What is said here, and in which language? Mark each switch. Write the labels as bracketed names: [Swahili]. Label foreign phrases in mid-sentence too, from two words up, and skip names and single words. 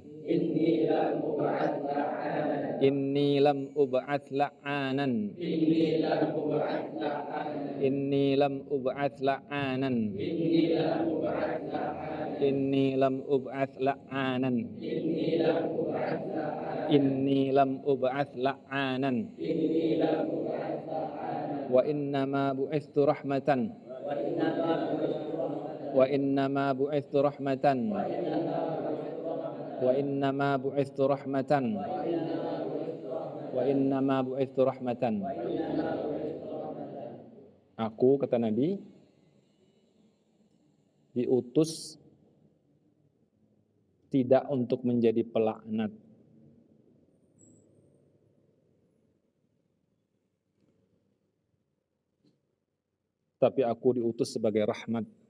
[Arabic] إني لم أبعث لعانا. إني لم أبعث لعانا. إني لم أبعث لعانا. إني لم أبعث لعانا. وإنما بعثت رحمة. وإنما بعثت رحمة. وإنما بعثت رحمة. وإنما بعثت رحمة. [Indonesian] Aku, kata Nabi, diutus tidak untuk menjadi pelaknat, tapi aku diutus sebagai rahmat.